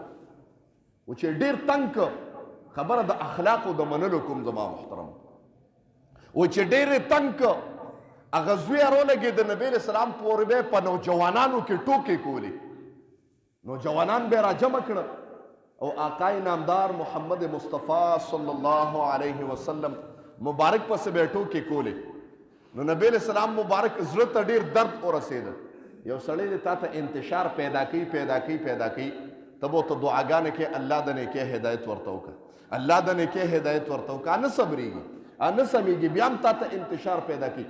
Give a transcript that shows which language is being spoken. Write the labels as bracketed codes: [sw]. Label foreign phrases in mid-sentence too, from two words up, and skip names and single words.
[ps] و چې ډېر تنګ کړ، خبره د اخلاقو د منلو کوم زما محترم، و چې ډېر یې تنګ کړ، هغه زوی یې راولګېد، د نبی [ar] علیه السلام [ps] پورې به په نوجوانانو کې ټوکې کولې، نوجوانان به یې راجمع کړه او [fa] آقای نامدار [ps] محمد مصطفیٰ [ar] صلی اللہ علیہ وسلم [ps] مبارک پسې به ټوکې کولې. نو نبی [ar] علیہ السلام [ps] مبارک زړه ته ډېر درد ورسېده. یو سړی دی تا ته انتشار پیدا کوي ته به ورته دعاګانې کې الله د نیکۍ هدایت ورته وکړه، الله د نیکۍ هدایت ورته وکړه. نه صبرېږي، نه سمېږي، بیا هم تا ته انتشار پیدا کوي.